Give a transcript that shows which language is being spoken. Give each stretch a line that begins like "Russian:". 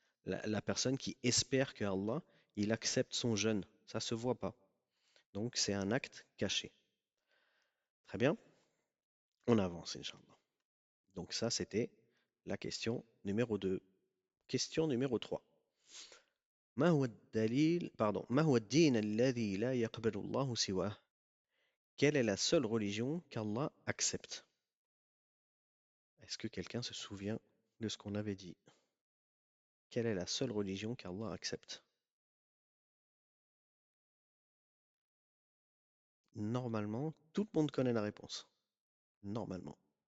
French: La personne qui espère que Allah, il accepte son jeûne. Ça se voit pas. Donc c'est un acte caché. Très bien, on avance, Inch'Allah. Donc ça, c'était la question numéro 2. Question numéro 3.
Arabic: ما هو الدين الذي لا يقبل الله سواه.
French: Quelle est la seule religion qu'Allah accepte? Est-ce que quelqu'un se souvient de ce qu'on avait dit? Quelle est la seule religion qu'Allah accepte? Normalement, tout le monde connaît la réponse. Normalement.